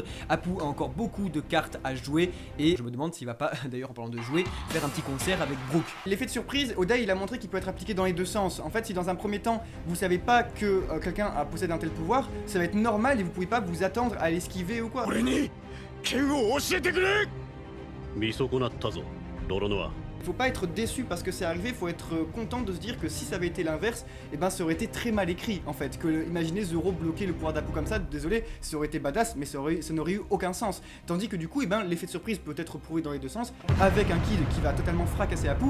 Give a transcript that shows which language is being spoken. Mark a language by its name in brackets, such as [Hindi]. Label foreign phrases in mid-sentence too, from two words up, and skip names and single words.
[French] Apu a encore beaucoup de cartes à jouer et je me demande s'il va pas, d'ailleurs en parlant de jouer, faire un petit concert avec Brook. L'effet de surprise, Oda il a montré qu'il peut être appliqué dans les deux sens. En fait, si dans un premier temps vous savez pas que quelqu'un possède un tel pouvoir, ça va être normal et vous pouvez pas vous attendre à l'esquiver ou quoi. [Japanese] 俺に剣を教えてくれ見損なったぞ泥ノア [French] Faut pas être déçu parce que c'est arrivé, faut être content de se dire que si ça avait été l'inverse, et ben ça aurait été très mal écrit en fait. Que imaginez Zoro bloquer le pouvoir d'Apu comme ça, désolé, ça aurait été badass, mais ça n'aurait eu aucun sens. Tandis que du coup, et ben l'effet de surprise peut être prouvé dans les deux sens, avec un Kid qui va totalement fracasser Apu.